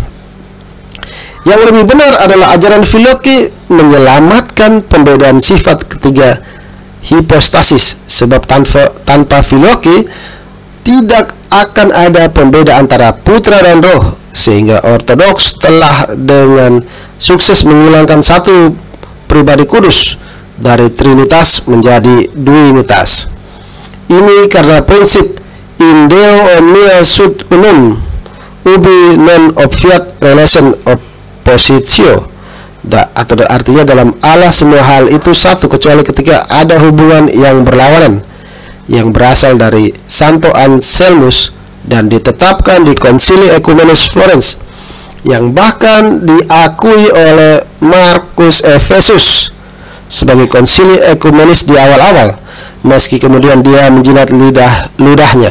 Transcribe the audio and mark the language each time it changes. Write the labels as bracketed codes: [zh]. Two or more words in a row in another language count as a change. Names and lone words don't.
[id] Yang lebih benar adalah ajaran filioque menyelamatkan pembedaan sifat ketiga hipostasis, sebab tanpa filioque tidak akan ada pembeda antara Putra dan Roh, sehingga Ortodoks telah dengan sukses menghilangkan satu pribadi kudus dari Trinitas menjadi Duinitas. Ini karena prinsip [la] in Deo omnia sut unum ubi non obviat relation oppositio, [id] atau artinya dalam Allah semua hal itu satu kecuali ketika ada hubungan yang berlawanan, yang berasal dari Santo Anselmus dan ditetapkan di Konsili Ekumenis Florence, yang bahkan diakui oleh Markus Efesus sebagai konsili ekumenis di awal-awal, meski kemudian dia menjilat ludahnya.